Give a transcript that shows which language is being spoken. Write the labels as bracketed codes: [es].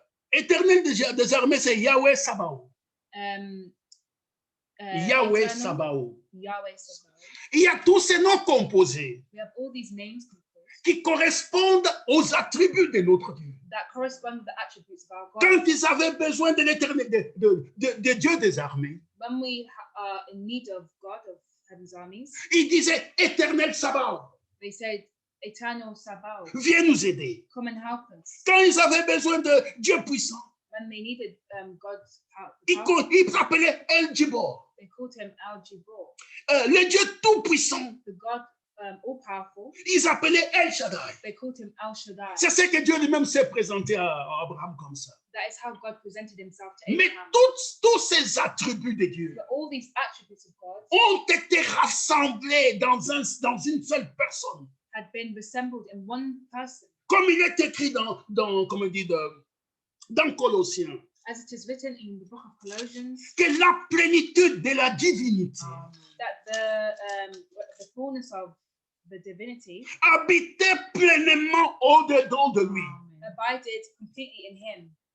[fr] Éternel des armées, c'est Yahweh Sabaoth. [en] Yahweh Eternal, Sabaoth. Yahweh Sabaoth. [fr] Il y a tous ces noms composés [en] We have all these names composed [fr] qui correspondent aux attributs de notre Dieu. [en] that correspond with the attributes of our God. [fr] Quand ils avaient besoin de l'éternel, de Dieu des armées, [en] When we are in need of God of heaven's armies, [fr] ils disaient Éternel Sabaoth, [en] they said, Eternal Sabaoth, [fr] viens nous aider. [en] come and help us. [fr] Quand ils avaient besoin de Dieu puissant, [en] When they needed God's power, [fr] ils s'appelaient El Gibor, [en] they called him Al Jibor, [fr] le Dieu tout-puissant. [en] the God all-powerful. [fr] Ils appelaient El Shaddai. [en] They called him Al Shaddai. [fr] C'est ce que Dieu lui-même s'est présenté à Abraham comme ça. [en] That is how God presented himself to [fr] Mais [en] Abraham. [fr] tous ces attributs de Dieu [en] But all these attributes of God [fr] ont été rassemblés dans une seule personne. [en] had been assembled in one person, [fr] Comme il est écrit comment on dit, dans Colossiens, [en] as it is written in the book of Colossians, [fr] que la plénitude de la divinité [en] that the fullness of the divinity [fr] habitait pleinement au-dedans de lui. [en] abided completely in him.